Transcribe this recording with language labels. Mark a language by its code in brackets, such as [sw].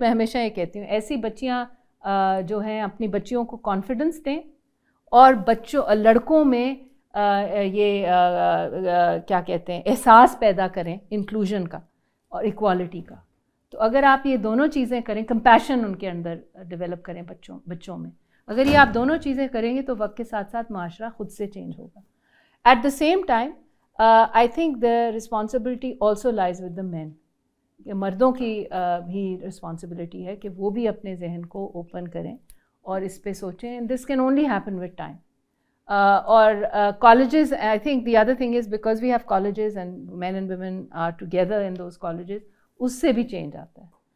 [ur] میں ہمیشہ یہ کہتی ہوں ایسی بچیاں جو ہیں اپنی بچیوں کو کانفیڈنس دیں، اور لڑکوں میں یہ کیا کہتے ہیں احساس پیدا کریں انکلوژن کا اور ایکوالٹی کا. تو اگر آپ یہ دونوں چیزیں کریں، کمپیشن ان کے اندر ڈیولپ کریں بچوں میں، اگر یہ آپ دونوں چیزیں کریں گے تو وقت کے ساتھ ساتھ معاشرہ خود سے چینج ہوگا. [en] At the same time I think the responsibility also lies with the man. [ur] مردوں کی بھی رسپانسبلٹی ہے کہ وہ بھی اپنے ذہن کو اوپن کریں اور اس پہ سوچیں. [en] This can only happen with time. اور colleges, I think the other thing is because we have colleges and men and women are together in those colleges, [ur] اس سے بھی چینج آتا ہے.